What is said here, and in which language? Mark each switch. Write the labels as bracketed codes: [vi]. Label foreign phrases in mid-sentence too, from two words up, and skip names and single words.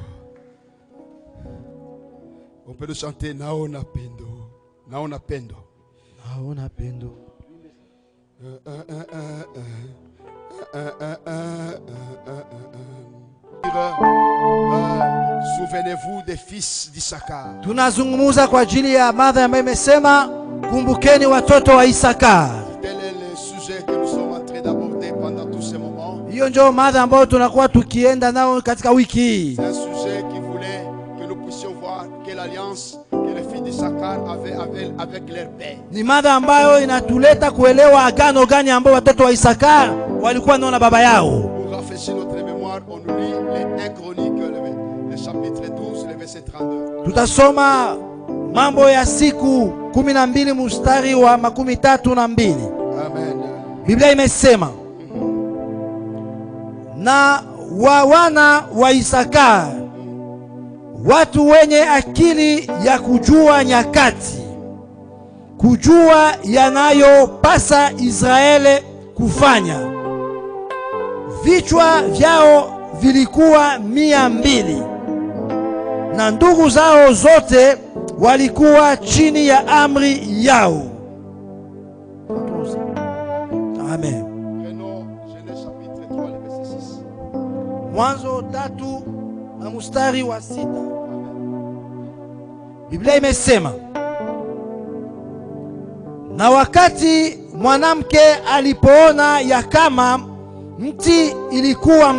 [fr] On peut le chanter Naona Pendo. Naona Pendo. Naona Pendo. Souvenez-vous des fils d'Issachar. [sw] Tunazungumuza kwa ajili ya mada ambayo imesema kumbukeni watoto wa Isakar. [fr] Tel est le sujet que nous sommes en train d'aborder pendant tous ces moments. [sw] Hiyo ndio mada ambayo tunakuwa tukienda nao katika wiki hii. [fr] C'est un sujet qui voulait que nous puissions voir quelle alliance que les fils d'Issachar avaient avec leur père. [sw] Ni mada ambayo inatuleta kuelewa agano gani ambayo watoto wa Isakar walikuwa nao na baba yao. [fr] Pour rafraîchir notre mémoire, on nous lit les 1 Chroniques, le chapitre 12, le verset 32. [sw] Tutasoma Mambo ya siku 12 mstari wa 32. Amen. Biblia imesema na wana wa Isakar, watu wenye akili ya kujua nyakati, kujua yanayopasa Israeli kufanya. Vichwa vyao vilikuwa 200 na ndugu zao zote walikuwa chini ya amri yao. Amen. [fr] Genèse chapitre 3, le verset 6. [sw] Mwanzo 3 na mstari wa 6. Biblia imesema na wakati mwanamke alipoona ya kama mti ilikuwa